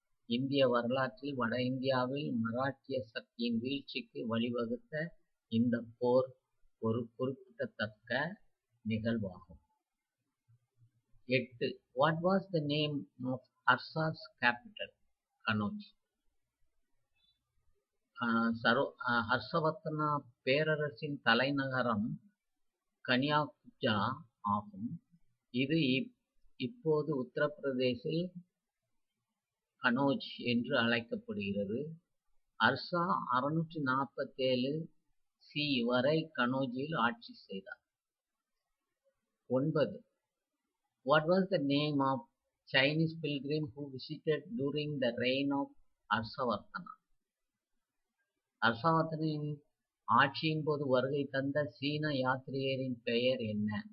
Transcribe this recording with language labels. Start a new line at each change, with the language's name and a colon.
Tamil: இந்திய வரலாற்றில் வட இந்தியாவில் மராட்டிய சக்தியின் வீழ்ச்சிக்கு வழிவகுத்த இந்த போர் ஒரு குறிப்பிடத்தக்க நிகழ்வாகும். 8.
English: What was the name of Harsa's capital? Kannauj.
Tamil: Harsh Vardhan பேரரசின் தலைநகரம் கனியாகுப்ஜா ஆகும். இது இப்போது உத்தரப்பிரதேசில் கனோஜ் என்று அழைக்கப்படுகிறது. ஹர்ஷா 647 சி வரை கனோஜில் ஆட்சி செய்தார். 9.
English: What was the name of Chinese pilgrim who visited during the reign of Harshavardhana?
Tamil: ஹர்ஷவர்தனின் ஆட்சியின் போது வருகை தந்த சீன யாத்ரீகரின் பெயர் என்ன?